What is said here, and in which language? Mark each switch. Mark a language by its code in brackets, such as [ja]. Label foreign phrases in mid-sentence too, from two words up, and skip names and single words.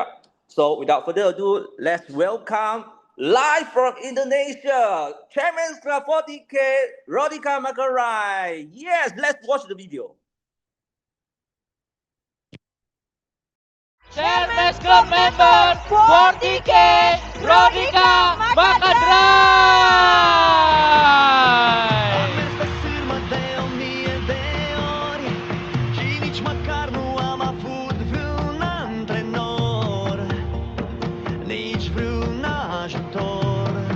[en] So without further ado, let's welcome live from Indonesia, Chairman's Club 40K, Rodica Makarai. Yes, let's watch the video. Chairman's Club member 40K Rodica Macadrai! [ro] Am mers pe sârmă de 1000 de ori și nici măcar nu am avut vreun antrenor, nici vreun ajutor.